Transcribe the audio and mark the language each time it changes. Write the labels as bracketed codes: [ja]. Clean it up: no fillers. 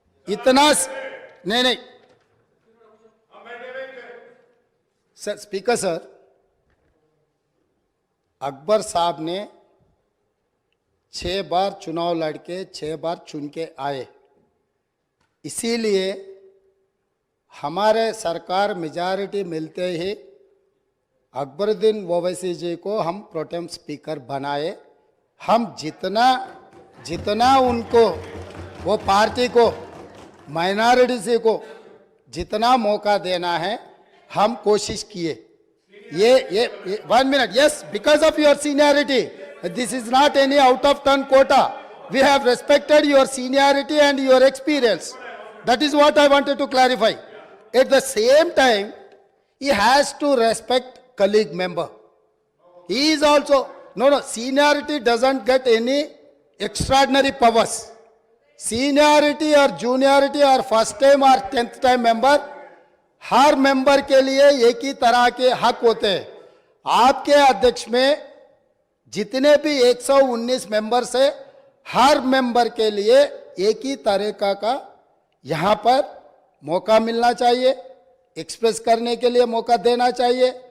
[hi] इतना नहीं sir, speaker sir, Akbar साहब ने 6 बार चुनाव लड़के 6 बार चुन के आए, इसीलिए हमारे सरकार मेजॉरिटी मिलते ही अकबरुद्दीन ओवैसी जी को हम प्रोटेम स्पीकर बनाए। हम जितना उनको, वो पार्टी को, माइनॉरिटी को जितना मौका देना है हम कोशिश किए। ये 1 minute, [en] Yes, because of your seniority, this is not any out of turn quota. We have respected your seniority and your experience. That is what I wanted to clarify. At the same time, he has to respect colleague member. He is also, no, seniority doesn't get any extraordinary powers. [hi] Seniority और juniority और first time और 10th time member, हर member के लिए एक ही तरह के हक होते हैं। आपके अध्यक्ष में जितने भी 119 मेंबर्स है, हर मेंबर के लिए एक ही तरीका का यहां पर मौका मिलना चाहिए, एक्सप्रेस करने के लिए मौका देना चाहिए।